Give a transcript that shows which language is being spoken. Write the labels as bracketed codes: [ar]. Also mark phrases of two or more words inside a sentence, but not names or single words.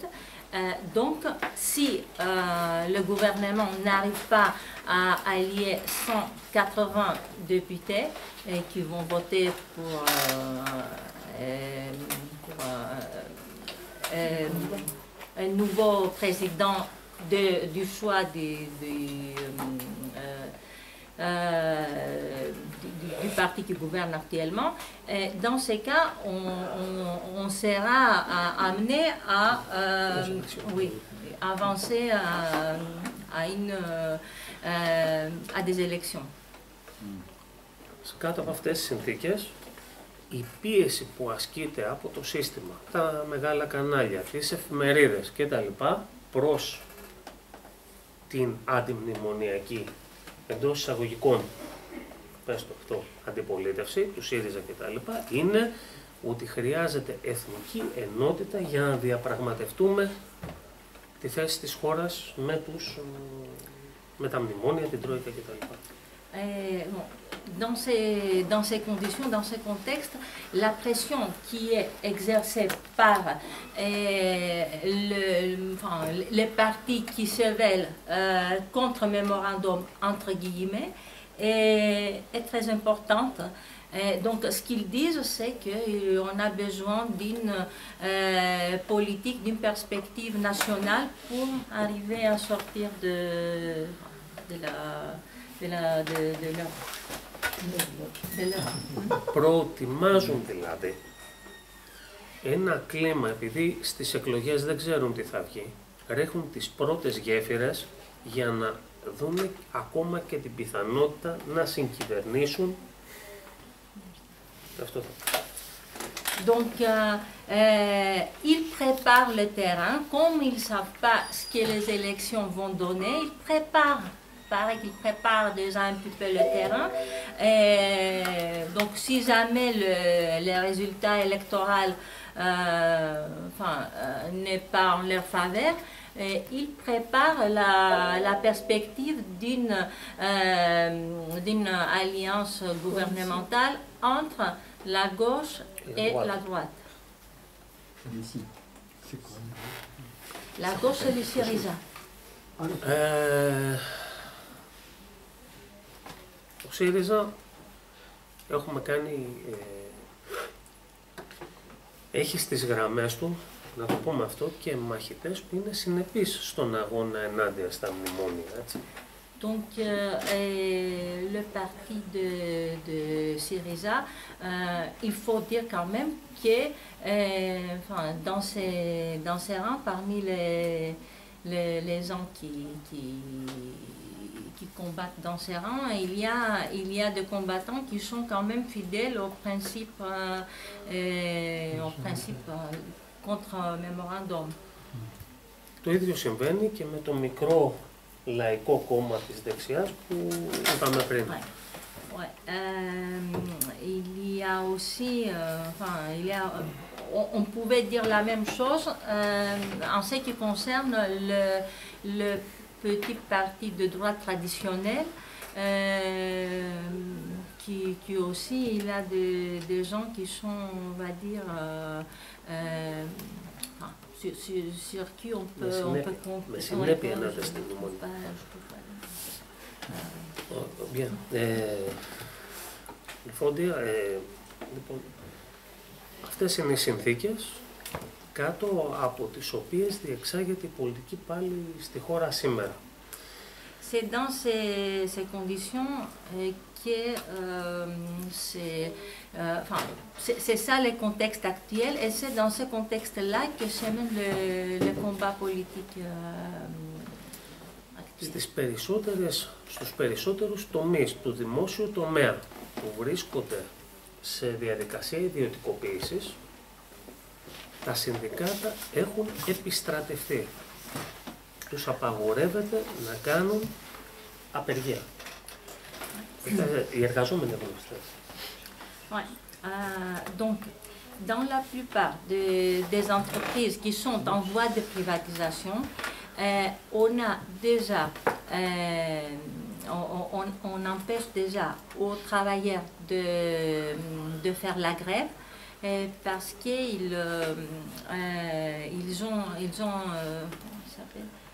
[fr] Donc, si le gouvernement n'arrive pas à allier 180 députés qui vont voter pour un nouveau président du choix du parti qui gouverne actuellement. Et dans ces cas, on sera amené à avancer à des élections. [el] Κάτω από αυτές τις συνθήκες, η πίεση που ασκείται από το σύστημα, τα μεγάλα κανάλια, τις εφημερίδες κτλ. Προς την αντιμνημονιακή, εντός εισαγωγικών, πες το αυτό, αντιπολίτευση του ΣΥΡΙΖΑ κτλ. Είναι ότι χρειάζεται εθνική ενότητα για να διαπραγματευτούμε τη θέση της χώρας με τα μνημόνια, την Τρόικα κτλ. [fr] Dans ces conditions, dans ce contexte, la pression qui est exercée par les partis qui se veulent contre mémorandum, entre guillemets, est très importante. Donc, ce qu'ils disent, c'est qu'on a besoin d'une politique, d'une perspective nationale pour arriver à sortir de leur. [el] Προετοιμάζουν δηλαδή ένα κλίμα, επειδή στις εκλογές δεν ξέρουν τι θα βγει, ρίχνουν τις πρώτες γέφυρες για να δουν ακόμα και την πιθανότητα να συγκυβερνήσουν. Αυτό θα. [fr] Donc, ils préparent le terrain, comme ils ne savent pas ce que les élections vont donner, ils préparent. Pareil qu'ils préparent déjà un petit peu le terrain. Donc, si jamais le résultat électoral n'est pas en leur faveur, ils préparent la perspective d'une alliance gouvernementale entre la gauche et la droite. La gauche, c'est le Syriza. [el] Ο ΣΥΡΙΖΑ έχουμε κάνει, έχει στις γραμμές του, να το πούμε αυτό, και μαχητές που είναι συνεπείς στον αγώνα ενάντια στα μνημόνια, έτσι. [fr] Donc, le parti de Syriza, il faut dire quand même que dans ces rangs, parmi les gens qui combattent dans ces rangs, il y a des combattants qui sont quand même fidèles aux principes contre mémorandum. [el] Το ίδιο συμβαίνει και με το μικρό λαϊκό κόμμα της δεξιάς που είπαμε πριν. [fr] Il y a aussi, on pouvait dire la même chose en ce qui concerne le petit parti de droite traditionnel, qui aussi, il a des gens qui sont, on va dire, sur qui on peut compter. [el] Με συνέπεια να τα στην μνημόνια. [fr] Bien. [el] Λοιπόν, αυτές είναι οι συνθήκες κάτω από τις οποίες διεξάγεται η πολιτική πάλι στη χώρα σήμερα. [fr] C'est dans ces conditions que c'est ça le contexte actuel, et c'est dans ce contexte-là que se mène le combat politique actuel. [el] Στους περισσότερους τομείς του δημόσιου τομέα που βρίσκονται σε διαδικασία ιδιωτικοποίησης, τα συνδικάτα έχουν επιστρατευτεί. Τους απαγορεύεται να κάνουν απεργία. Οι εργαζόμενοι έχουν επιστρατευτεί. [fr] Donc, dans la plupart des entreprises qui sont en voie de privatisation, on a déjà, on empêche déjà aux travailleurs de faire la grève, parce qu'ils ont comment ça s'appelle,